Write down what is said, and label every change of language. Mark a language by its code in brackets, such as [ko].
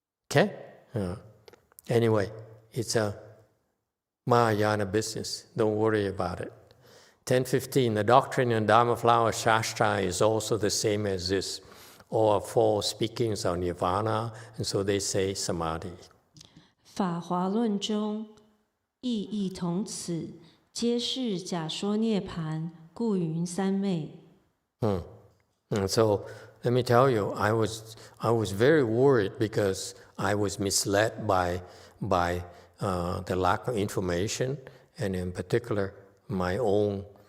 [en] Okay? Anyway, it's a Mahayana business. Don't worry about it. 10:15, the doctrine in Dharma Flower Shastra is also the same as this. All are false speakings of nirvana, and so they say samadhi. [zh] 法华论中意义同此，皆是假说涅槃，故云三昧。 [en] And so let me tell you, I was very worried because I was misled by the lack of information, and in particular my own